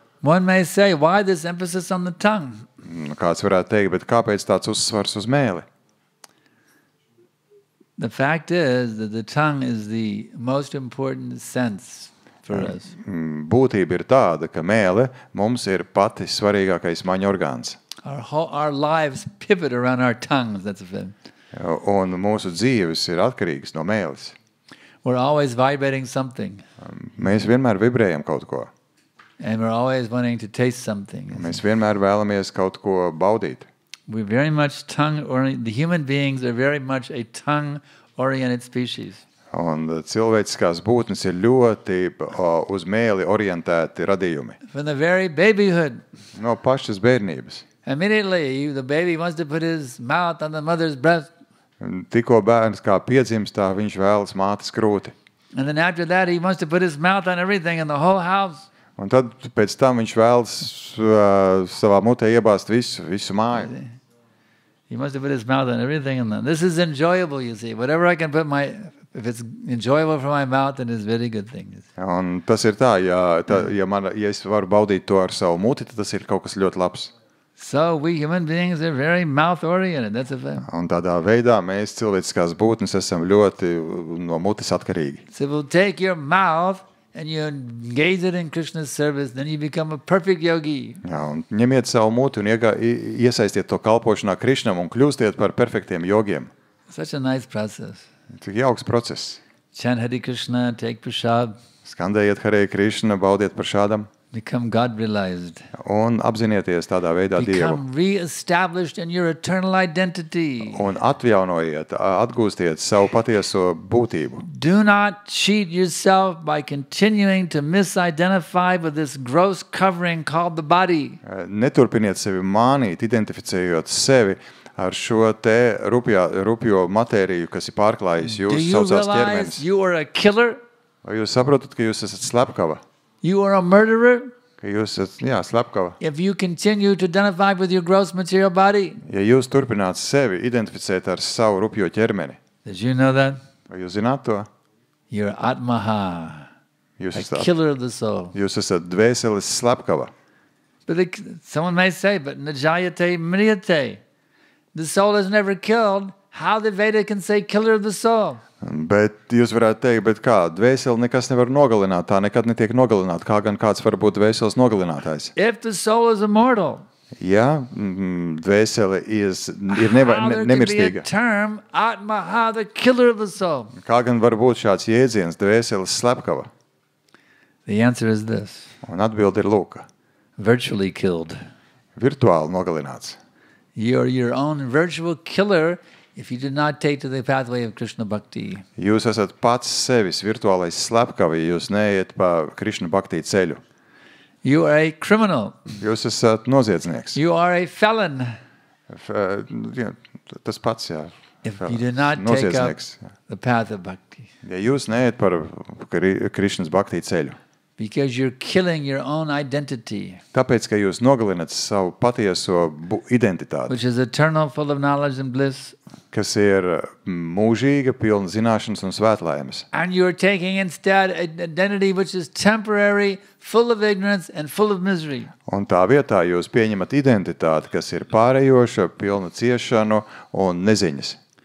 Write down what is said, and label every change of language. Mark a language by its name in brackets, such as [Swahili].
[English] One may say, why this emphasis on the tongue? [Latvian] Kāds varētu teikt, bet kāpēc tāds uzsvars uz mēli? [English] The fact is that the tongue is the most important sense for us. [Latvian] Būtība ir tāda, ka mēle mums ir pati svarīgākais maņu orgāns. [English] Our lives pivot around our tongues, that's a fact. [Latvian] Un mūsu dzīves ir atkarīgas no mēles. [English] We're always vibrating something, [Latvian] Mēs vienmēr vibrējam kaut ko. [English] and we're always wanting to taste something. [Latvian] Mēs vienmär vēlamies kaut ko baudīt. [English] We're very much tongue-oriented. The human beings are very much a tongue-oriented species. [Latvian] Un cilvēciskās būtnes ir ļoti uz mēli orientēti radījumi. [English] From the very babyhood. [Latvian] No pašas bērnības. [English] Immediately, the baby wants to put his mouth on the mother's breast. [Latvian] Tikko bērns kā piedzimstā, viņš vēlas mātes krūti. [English] And then after that, he wants to put his mouth on everything in the whole house. [Latvian] Un tad pēc tam viņš vēlas savā mutē iebāzt visu māju. [English] He wants to put his mouth on everything. And this is enjoyable, you see. Whatever I can put if it's enjoyable for my mouth, then it's a very good thing. [Latvian] Un tas ir tā, ja es varu baudīt to ar savu muti, tad tas ir kaut kas ļoti labs. [English] So we human beings are very mouth-oriented. That's a fact. [Latvian] Un tādā veidā mēs cilvēciskās būtnes esam ļoti no mutes atkarīgi. [English] So we'll take your mouth and you engage it in Krishna's service, then you become a perfect yogi. [Latvian] Jā, un ņemiet savu muti un iesaistiet to kalpošanā Krišnam un kļūstiet par perfektiem jogiem. [English] Such a nice process. [Latvian] Tik jauks process. [English] Chant Hare Krishna, take prasad. [Latvian] Skandējiet Hare Krishna, baudiet par šādam. [English] Become God-realized. [Latvian] Un apzinieties tādā veidā Dievu. [English] Become re-established in your eternal identity. [Latvian] Un atjaunojiet, atgūstiet savu patieso būtību. [English] Do not cheat yourself by continuing to misidentify with this gross covering called the body. [Latvian] Neturpiniet sevi mānīt, identificējot sevi ar šo te rupjo matēriju, kas ir pārklājis jūs saucās ķermenis. [English] Do you realize you are a killer? [Latvian] Vai jūs saprotat, ka jūs esat slepkava? [English] You are a murderer? [Latvian] Ka jūs esat, slepkava. [English] If you continue to identify with your gross material body? [Latvian] Ja jūs turpināt sevi identificēt ar savu rupjo ķermeni. [English] Did you know that? [Latvian] Vai jūs zināt to? [English] You're Atmaha, a killer of the soul. [Latvian] Jūs esat dvēseles slepkava. [English] But someone may say, but [Sanskrit] najayate mriyate. [English] The soul is never killed. How the Veda can say killer of the soul? [Latvian] Bet jūs varētu teikt, bet kā, dvēseli nekas nevar nogalināt, tā nekad netiek nogalināta, kā gan kāds var būt dvēseles nogalinātājs. [English] If the soul is immortal, [Latvian] ja dvēsele ir nemirstīga, [English] term, Atmaha, the killer of the soul? [Latvian] Kā gan var būt šāds jēdziens, dvēseles slepkava? [English] The answer is this. [Latvian] Un atbilde ir lūka. [English] Virtually killed. [Latvian] Virtuāli nogalināts. [English] You're your own virtual killer if you do not take to the pathway of Krishna Bhakti. [Latvian] Jūs esat pats sevis virtuālais slepkavi, jūs neiet pa Krishna Bhakti ceļu. [English] You are a criminal. [Latvian] Jūs esat noziedznieks. [English] You are a felon. [Latvian] Tas pats, jā. [English] If you do not take up the path of Bhakti. [Latvian] Ja jūs neiet par Krishnas Bhakti ceļu. [English] Because you're killing your own identity. [Latvian] Tāpēc, ka jūs nogalināt savu patieso identitāti. [English] Which is eternal, full of knowledge and bliss. [Latvian] Kas ir mūžīga, pilna zināšanas un svētlaimes. [English] And you're taking instead an identity which is temporary, full of ignorance and full of misery. [Latvian] Un tā vietā jūs pieņemat identitāti, kas ir pārējoša, pilna ciešanu un neziņas.